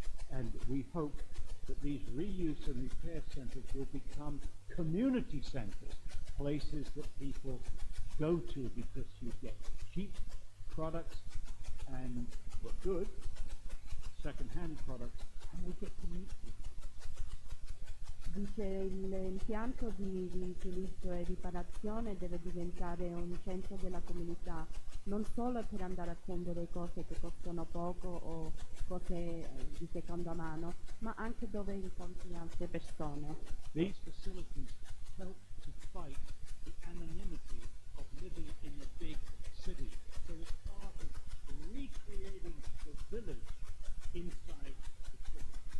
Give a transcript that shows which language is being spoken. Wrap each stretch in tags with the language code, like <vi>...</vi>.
<en>And we hope that these reuse and repair centers will become community centers, places that people go to because you get cheap products and good second-hand products, and we get to meet people.</en> <it>Dice l'impianto di riutilizzo e riparazione deve diventare un centro della comunità, non solo per andare a prendere cose che costano poco o cose di seconda mano, ma anche dove incontri altre persone.</it> <en>These facilities help to fight the anonymity of living in the big city. So it's part of recreating the village inside the city.</en>